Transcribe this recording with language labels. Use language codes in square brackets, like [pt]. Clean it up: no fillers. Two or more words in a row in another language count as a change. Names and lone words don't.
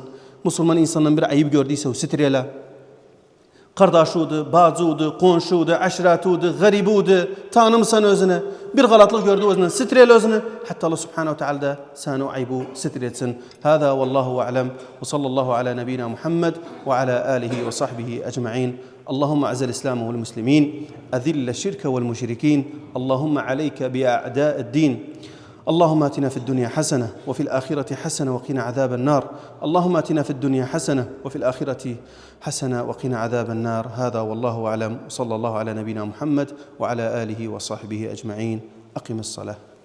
[tr] Müslüman insanın bir ayıp gördüyse o sitrele. Kardeşudu, bacıudu, komşudu, aşiratudu, garibudu. Tanımsan özüne. Bir galatlık gördü özüne sitrele özüne. Hatta [ar] الله سبحانه وتعالى [tr] da sana o ayıbı sitretsin. [ar] هذا والله أعلم. وصلى الله على نبينا محمد وعلى آله وصحبه أجمعين. اللهم أعز الإسلام والمسلمين أذل الشرك والمشركين اللهم عليك بأعداء الدين اللهم آتنا في الدنيا حسنة وفي الآخرة حسنة وقنا عذاب النار اللهم آتنا في الدنيا حسنة وفي الآخرة حسنة وقنا عذاب النار هذا والله أعلم صلى الله على نبينا محمد وعلى آله وصحبه أجمعين أقم الصلاة